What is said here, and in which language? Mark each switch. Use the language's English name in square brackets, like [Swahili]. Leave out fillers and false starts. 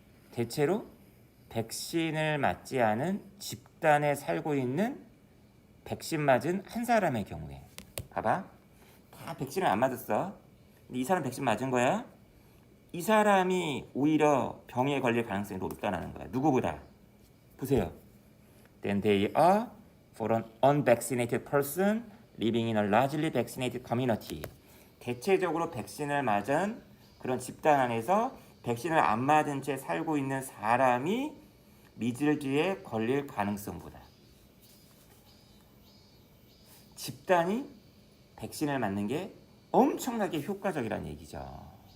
[Korean] 대체로 백신을 맞지 않은 집단에 살고 있는 백신 맞은 한 사람의 경우에 봐봐. 다 백신을 안 맞았어. 근데 이 사람 백신 맞은 거야. 이 사람이 오히려 병에 걸릴 가능성이 높다는 거야. 누구보다. 보세요. [English] Then they are for an unvaccinated person living in a largely vaccinated community. [Korean] 대체적으로 백신을 맞은 그런 집단 안에서 백신을 안 맞은 채 살고 있는 사람이 미즐즈에 걸릴 가능성보다 집단이 백신을 맞는 게 엄청나게 효과적이라는 얘기죠.